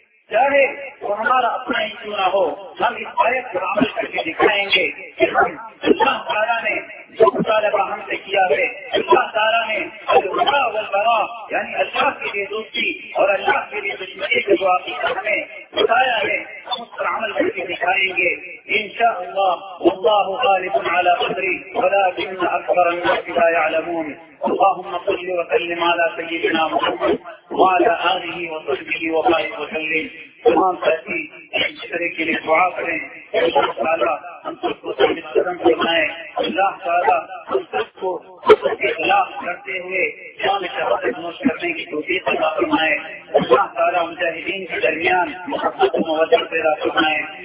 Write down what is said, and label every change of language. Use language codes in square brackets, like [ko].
[ur] چاہے وہ ہمارا اپنا ہی کیوں نہ ہو، ہم اس آیت پر عمل کر کے دکھائیں گے کہ ہم اللہ تعالیٰ نے جو مطالبہ ہم سے کیا ہے، اللہ تعالیٰ نے الہدا والبرا یعنی اللہ کے لیے دوستی اور اللہ کے لیے دشمنی کا جواب ہمیں بتایا ہے، ہم اس پر عمل کر کے دکھائیں گے ان شاء اللہ. [ar] اللہ غالب علی قدری ولکن اکثر الناس لا یعلمون. اللهم صل وسلم على سيدنا محمد وعلى آله وصحبه وبارك وسلم. [ur] تمام ساتھی اس طرح کے لیے دعا کریں، اللہ تعالیٰ ہم سب کو سب کرم فرمائے، اللہ تعالیٰ ہم سب کو سب کے خلاف کرتے ہوئے جان شہادت نوش کرنے کی توفیق عطا فرمائے، اللہ تعالیٰ مجاہدین کے درمیان محبت و مودت پیدا فرمائے.